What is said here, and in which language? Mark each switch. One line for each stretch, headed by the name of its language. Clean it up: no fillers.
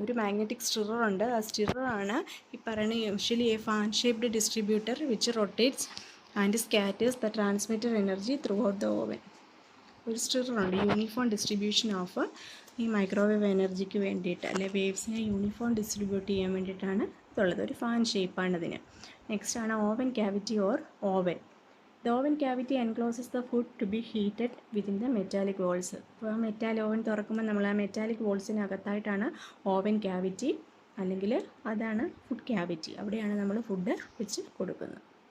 Malayalam: ഒരു magnetic stirrer ഉണ്ട്. ആ സ്റ്റിററാണ് ഈ പറയുന്ന
English: Usually a fan shaped distributor which rotates and scatters the transmitted energy throughout the oven.
Malayalam: ഒരു സ്റ്റിററുണ്ട്. യൂണിഫോം ഡിസ്ട്രിബ്യൂഷൻ ഓഫ് ഈ മൈക്രോവേവ് എനർജിക്ക് വേണ്ടിയിട്ട് അല്ലെ വേവ്സിനെ യൂണിഫോം ഡിസ്ട്രിബ്യൂട്ട് ചെയ്യാൻ വേണ്ടിയിട്ടാണ് ഇതുള്ളത്. ഒരു ഫാൻ ഷേപ്പാണ് ഇതിന്. നെക്സ്റ്റ് ആണ് oven cavity or oven.
English: The oven cavity encloses the food to be heated within the metallic walls.
Malayalam: അപ്പോൾ ആ ഓവൻ തുറക്കുമ്പോൾ നമ്മൾ ആ മെറ്റാലിക് വോൾസിനകത്തായിട്ടാണ് ഓവൻ ക്യാവിറ്റി അല്ലെങ്കിൽ അതാണ് ഫുഡ് ക്യാവിറ്റി. അവിടെയാണ് നമ്മൾ ഫുഡ് വെച്ച് കൊടുക്കുന്നത്.